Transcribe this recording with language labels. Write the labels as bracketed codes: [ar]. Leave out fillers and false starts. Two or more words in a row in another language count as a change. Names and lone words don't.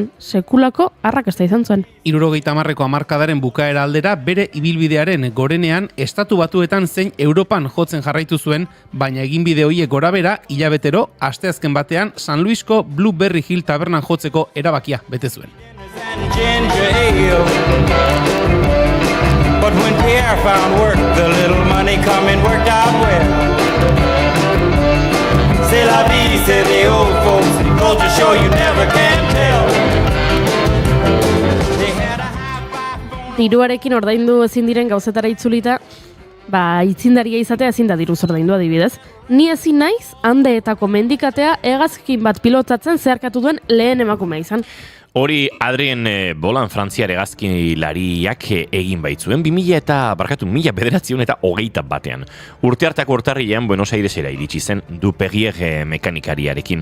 [eu] Sekulako arrakasta izan zuen. 70ko hamarkadaren bukaera aldera bere ibilbidearen gorenean estatu batuetan zein Europan jotzen jarraitu zuen, baina eginbide horiek gorabera hilabetero asteazken batean San Luisko Blueberry Hill tabernan jotzeko erabakia bete zuen. [en] But when Pierre found work, the little money coming worked out well. [fr] C'est la vie, [en] said the old folks. Culture show you never can tell. They had a high-five. [eu] Diruarekin ordaindu ezin diren gauzetara itzulita, itzindaria izatea ezin da diruz ordaindu adibidez. Ni ezin naiz, handeetako mendikatea hegazkin bat pilotatzen zeharkatu duen lehen emakumea izan. Hori Adrien Bolan frantziar hegazkinlariak egin baitzuen 1921 Urte hartako urtarrilean Buenos Airesera iritsi zen Duperrier mekanikariarekin.